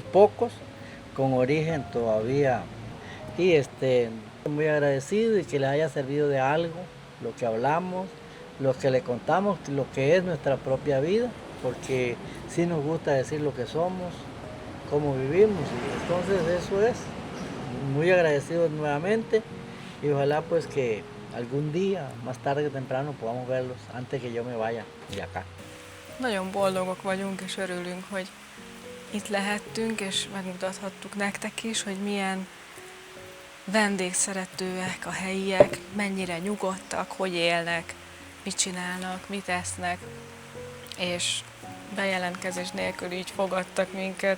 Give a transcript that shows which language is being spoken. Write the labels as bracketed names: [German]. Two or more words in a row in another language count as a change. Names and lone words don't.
[Spanish] pocos con origen todavía y muy agradecido y que les haya servido de algo lo que hablamos, lo que le contamos, lo que es nuestra propia vida, porque sí nos gusta decir lo que somos, cómo vivimos y entonces eso es, muy agradecidos nuevamente y ojalá pues que algún día, más tarde que temprano, podamos verlos antes que yo me vaya de acá. [Hungarian] Nagyon boldogok vagyunk és örülünk, hogy itt lehettünk és megmutathattuk nektek is, hogy milyen vendégszeretőek a helyiek, mennyire nyugodtak, hogy élnek, mit csinálnak, mit esznek, és bejelentkezés nélkül így fogadtak minket.